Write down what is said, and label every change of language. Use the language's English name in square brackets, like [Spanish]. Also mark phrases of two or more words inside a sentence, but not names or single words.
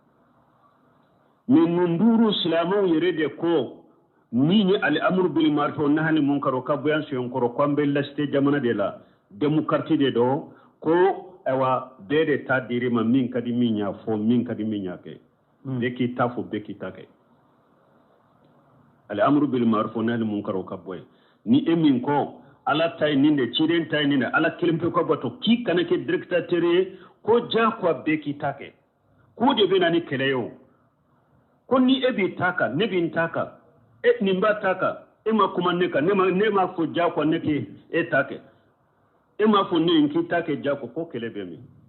[Bambara] mais nin duuru silamɛw yɛrɛ de ko min ye [Arabic] الأمر بالمعروف والنهي عن المنكر [Bambara] ka bɔ yan soɲɛ kɔrɔ ko an bɛ lasite jamana de la démocratie de don ko ayiwa bɛɛ de ta dir'i ma min ka di min y'a fɔ min ka di min y'a kɛ bɛɛ k'i ta fɔ bɛɛ k'i ta kɛ [Arabic] الأمر بالمعروف والنهي عن المنكر [Bambara] ka bɔ yen ni e min kɔ ala ta ye nin de ciden ta ye nin de ala kelen pe ka bato k'i kana kɛ directeur ye ko diyagoya bɛɛ k'i ta kɛ k'o de bɛ na ni kɛlɛ ye o ko ni e b'i ta kan ne b'i n ta kan nin b'a ta kan e ma kuma ne kan ne ma fɔ diyagoya ne k'e e ta kɛ e m'a fɔ ne k'i ta kɛ diyagoya ko kɛlɛ bɛ min